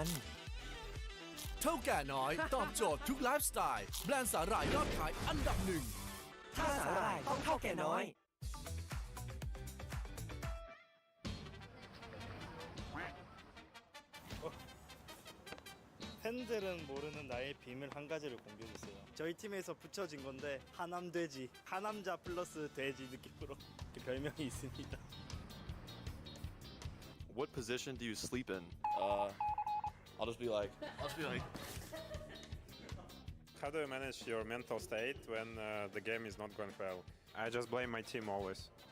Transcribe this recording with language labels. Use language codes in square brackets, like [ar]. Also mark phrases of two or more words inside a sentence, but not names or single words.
[th] เท่าแก่น้อยตอบโจทย์ทุกไลฟ์สไตล์แบรนด์สาหร่ายยอดขายอันดับ 1 ถ้าสาหร่ายต้องเท่าแก่น้อย [ko] 팬들은 모르는 나의 비밀 한 가지를 공개해주세요. 저희 팀에서 붙여진 건데 하남돼지, 하남자 플러스 돼지 느낌으로 별명이 있습니다. [en] What position do you sleep in? I'll just be like, How do you manage your mental state when the game is not going well? I just blame my team always.